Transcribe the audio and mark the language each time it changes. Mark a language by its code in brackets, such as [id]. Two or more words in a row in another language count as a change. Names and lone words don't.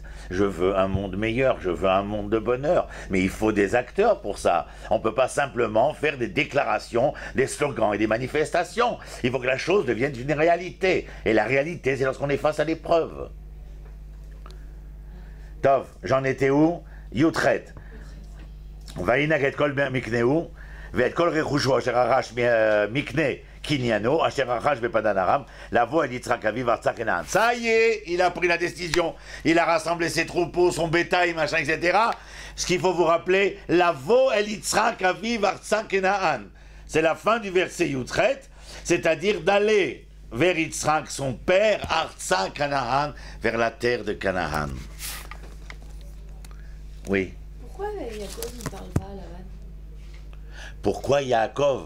[fr] Je veux un monde meilleur, je veux un monde de bonheur. Mais il faut des acteurs pour ça. On ne peut pas simplement faire des déclarations, des slogans et des manifestations. Il faut que la chose devienne une réalité. Et la réalité, c'est lorsqu'on est face à l'épreuve. Tov, j'en étais où? Yutret. [he] וינהג את כל מקנהו ואת כל רכושו אשר רכש מקנה קניינו אשר רכש בפדן ארם לבוא אל יצחק אביו ארצה כנען. [fr] Ça y est, il a pris la décision, il a rassemblé ses troupeaux, son bétail, machin, etc. Ce qu'il faut vous rappeler, [he] לבוא אל יצחק אביו ארצה כנען. [fr] C'est la fin du verset Yutret, c'est-à-dire d'aller vers Yitzhak, son père, [he] ארצה כנען, [fr] vers la terre de Canaan. Oui. Pourquoi Yaakov ne parle pas à Lavan? Pourquoi Yaakov?